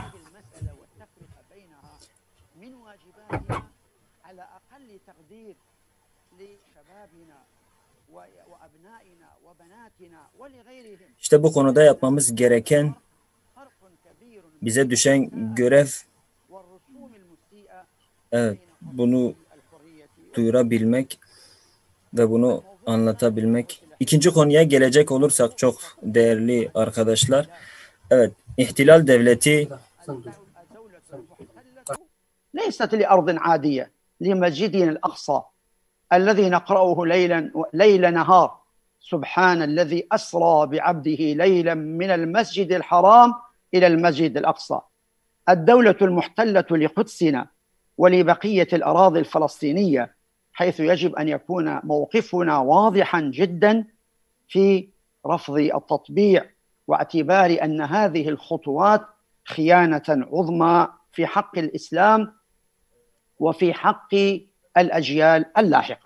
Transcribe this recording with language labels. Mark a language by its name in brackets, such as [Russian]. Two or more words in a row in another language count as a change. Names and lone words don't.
[Turkish] İşte bu konuda yapmamız gereken, bize düşen görev, evet, bunu duyurabilmek ve bunu anlatabilmek. İkinci konuya gelecek olursak çok değerli arkadaşlar, evet, ihtilal devleti [Arabic] ليست لأرض عادية لمسجدنا الأقصى الذي نقرأه ليل نهار سبحان الذي أسرى بعبده ليلا من المسجد الحرام إلى المسجد الأقصى. الدولة المحتلة لقدسنا ولبقية الأراضي الفلسطينية، حيث يجب أن يكون موقفنا واضحا جدا في رفض التطبيع واعتبار أن هذه الخطوات خيانة عظمى في حق الإسلام وفي حق الأجيال اللاحقة.